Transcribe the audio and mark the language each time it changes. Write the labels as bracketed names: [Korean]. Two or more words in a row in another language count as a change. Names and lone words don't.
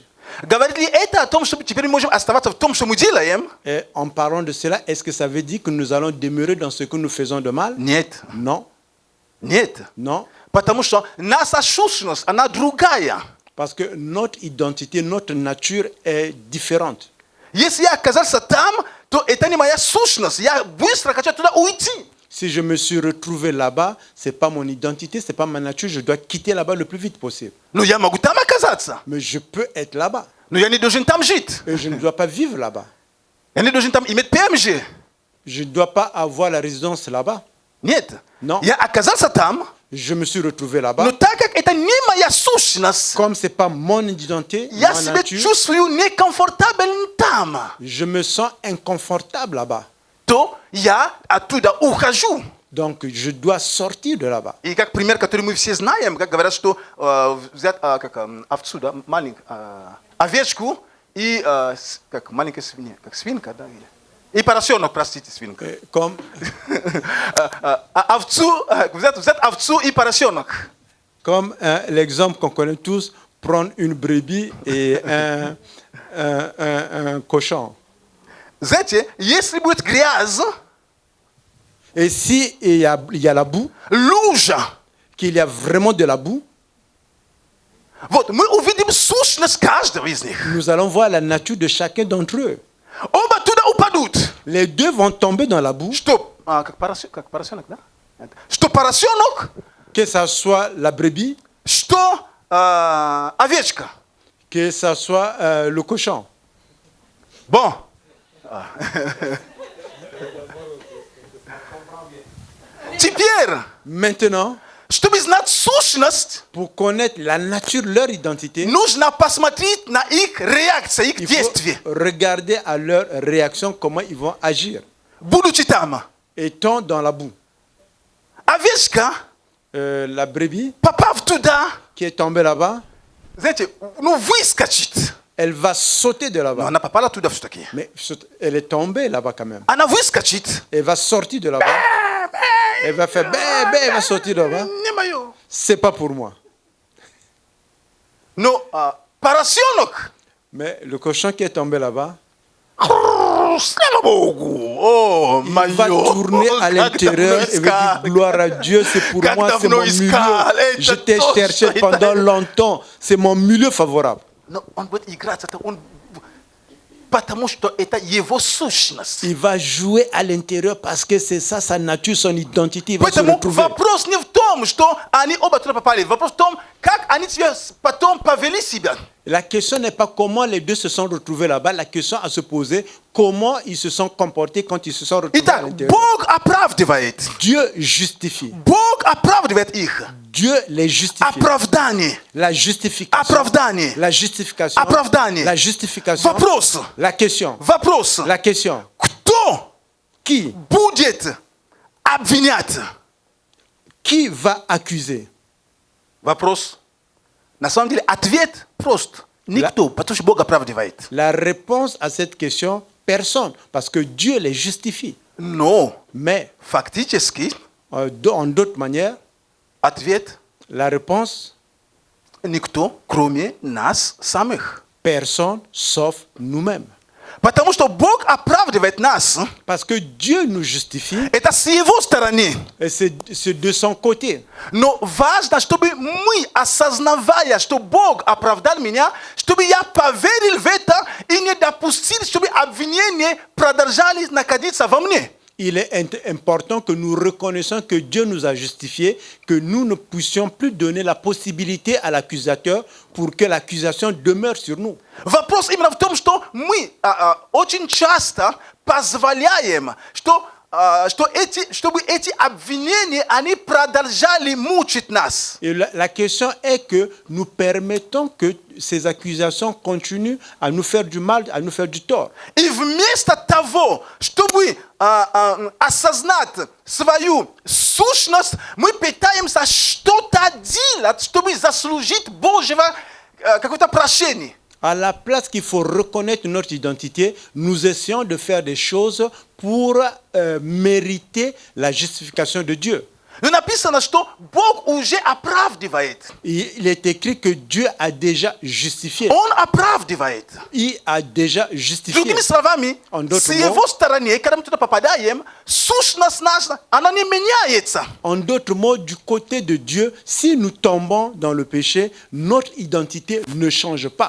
[Russian] Говорит ли это о том, что теперь мы можем оставаться в том, что мы делаем? [French] Et en parlant de cela, est-ce que ça veut dire que nous allons demeurer dans ce que nous faisons de mal? [Russian] Нет. [French] Non, [Russian] Нет. [French] non. [Russian] Потому что наша сущность, она другая. [French] Parce que notre identité, notre nature est différente. [Russian] Если я оказался там, то это не моя сущность. Я быстро хочу туда уйти. [French] Si je me suis retrouvé là-bas, ce n'est pas mon identité, ce n'est pas ma nature, je dois quitter là-bas le plus vite possible. [Russian] Но я могу там оказаться. [French] Mais je peux être là-bas. [Russian] Но я не должен там жить. [French] Et je ne dois pas vivre là-bas. [Russian] Я не должен там иметь ПМЖ. [French] Je ne dois pas avoir la résidence là-bas. [Russian] Нет. [French] Non. [Russian] Я оказался там, [French] Je me suis retrouvé là-bas. [Russian] но так как это не моя сущность, [French] Comme ce n'est pas mon identité, [Russian] я [French] ma [Russian] себя [French] nature, [Russian] чувствую некомфортабельным там. [French] je me sens inconfortable là-bas. [Russian] То я оттуда ухожу. [French] Donc je dois sortir de là-bas. [Russian] И как пример, который мы все знаем, как говорят, что взять овцу, да, маленькую, овечку и как маленькая свинья, как свинка, да, и поросенок, простите, свинка. [French] Comme, [Russian] Овцу, взять овцу и поросенок. [French] comme l'exemple qu'on connaît tous, prendre une brebis et un cochon. [Russian] Знаете, если будет грязь, [French] Et si il y a la boue, [Russian] лужа, [French] qu'il y a vraiment de la boue, [Russian] вот, мы увидим сущность каждого из них. [French] nous allons voir la nature de chacun d'entre eux. [Russian] Оба туда упадут. [French] Les deux vont tomber dans la boue, [Russian] Что, как поросенок, да? Что поросенок, [French] que ça soit la brebis, [Russian] что овечка. [French] que ça soit le cochon. Bon. [Russian] Теперь, [French] Maintenant, [Russian] чтобы знать сущность, [French] pour connaître la nature, leur identité, [Russian] нужно посмотреть на их реакцию, их [French] il [Russian] действия. [French] faut regarder à leur réaction comment ils vont agir. [Russian] Будучи там, [French] Étant dans la boue, [Russian] овечка, [French] la brebis [Russian] попав туда, [French] qui est tombée là-bas, [Russian] знаете, ну выскочит. [French] elle va sauter de [Russian] Но [French] là-bas. [Russian] она попала туда все-таки. [French] Mais elle est tombée là-bas quand même. Она выскочит. Elle va sortir de là-bas. Elle va faire bé, elle va sortir de là-bas. [Russian] Не мое. [French] C'est pas pour moi. [Russian] Но поросенок, [French] Mais le cochon qui est tombé là-bas, [Russian] слава Богу, о, [French] il va tourner à l'intérieur et va dire gloire à Dieu, c'est pour [Russian] Как [French] moi, c'est [Russian] давно [French] mon milieu. [Russian] искал, это [French] Je t'ai [Russian] точно, [French] cherché [Russian] это- [French] pendant longtemps, c'est mon milieu favorable. [Russian] Но он будет играть, это он, потому что это его сущность. [French] Il va jouer à l'intérieur parce que c'est ça sa nature, son identité. Il va se [Russian] Поэтому [French] retrouver. [Russian] вопрос не в том, что они оба туда попали. Вопрос в том, как они тебя потом повели себя. [French] La question n'est pas comment les deux se sont retrouvés là-bas. La question à se poser, comment ils se sont comportés quand ils se sont retrouvés à [Russian] Итак, [French] l'intérieur. [Russian] Бог оправдывает. [French] Dieu justifie. [Russian] Бог оправдывает их. [French] Dieu les justifie. [Russian] Оправдание. [French] La justification. [Russian] Оправдание. [French] La justification. [Russian] Оправдание. [French] La justification. [Russian] Вопрос. [French] La question. [Russian] Вопрос. [French] La question. [Russian] Кто [French] Qui? [Russian] будет обвинять? [French] Qui va accuser? [Russian] Вопрос. На самом деле ответ прост. Никто, потому что Бог оправдывает. [French] La réponse à cette question, personne. Parce que Dieu les justifie. [Russian] Но [French] Mais, [Russian] фактически [French] en d'autres manières, [Russian] ответ [French] la réponse, [Russian] никто, кроме нас самих. [French] personne sauf nous-mêmes. [Russian] Потому что Бог оправдывает нас. [French] Parce que Dieu nous justifie, [Russian] Это с Его стороны. [French] et c'est de son côté. [Russian] Но важно, чтобы мы, осознавая, что Бог оправдал меня, чтобы я поверил в это и не допустил, чтобы обвинения продолжали находиться во мне. [French] Il est important que nous reconnaissions que Dieu nous a justifiés, que nous ne puissions plus donner la possibilité à l'accusateur pour que l'accusation demeure sur nous. [Russian] Вопрос именно в том, что мы очень часто позволяем, чтобы эти обвинения, они продолжали мучить нас. [French] Et la question est que nous permettons que ces accusations continuent à nous faire du mal, à nous faire du tort. [Russian] И вместо того, чтобы осознать свою сущность, мы пытаемся что-то делать, чтобы заслужить Божьего какое-то прощение. [French] À la place qu'il faut reconnaître notre identité, nous essayons de faire des choses pour mériter la justification de Dieu. [Russian] Но написано, что Бог уже оправдывает. [French] Il est écrit que Dieu a déjà justifié. [Russian] Он оправдывает. [French] Il a déjà justifié. [Russian] Другими словами, [French] En d'autres [Russian] с его [French] mots, [Russian] стороны, когда мы туда попадаем, сущность наша, она не меняется. [French] en d'autres mots, du côté de Dieu, si nous tombons dans le péché, notre identité ne change pas.